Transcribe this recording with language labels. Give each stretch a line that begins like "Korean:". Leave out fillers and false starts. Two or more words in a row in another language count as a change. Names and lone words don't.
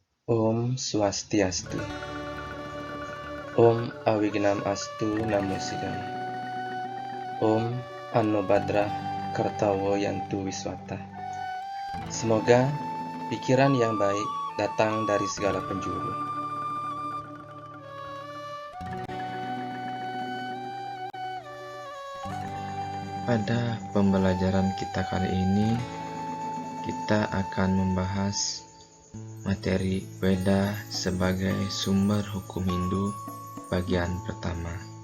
Sanskrit: ॐ स्वस्त्यस्तु. ॐ अविघ्नम् अस्तु नमो सिद्धाय. ॐ आनोभद्राः क्रतवो यन्तु विश्वतः.
Indonesian: Semoga pikiran yang baik datang dari segala penjuru. Pada pembelajaran kita kali ini, kita akan membahas materi Weda sebagai sumber hukum Hindu bagian pertama.